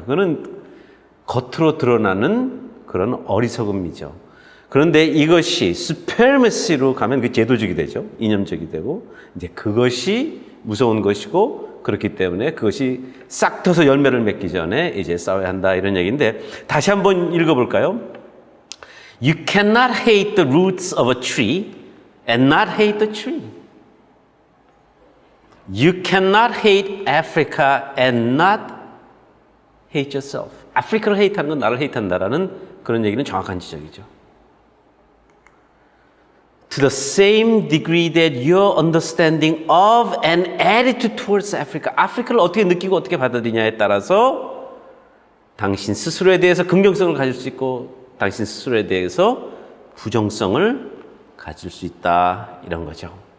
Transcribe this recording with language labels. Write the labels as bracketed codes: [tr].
[ko] 그거는 겉으로 드러나는 그런 어리석음이죠. 그런데 이것이 수페르메시로 가면 그 제도적이 되죠. 이념적이 되고 이제 그것이 무서운 것이고 그렇기 때문에 그것이 싹 터서 열매를 맺기 전에 이제 싸워야 한다 이런 얘기인데 다시 한번 읽어볼까요? [en] You cannot hate the roots of a tree and not hate the tree. You cannot hate Africa and not hate yourself. [ko] 아프리카를 헤이트하는 건 나를 헤이트한다라는 그런 얘기는 정확한 지적이죠. [en] To the same degree that your understanding of and attitude towards Africa, [ko] 아프리카를 어떻게 느끼고 어떻게 받아들이냐에 따라서 당신 스스로에 대해서 긍정성을 가질 수 있고 당신 스스로에 대해서 부정성을 가질 수 있다 이런 거죠.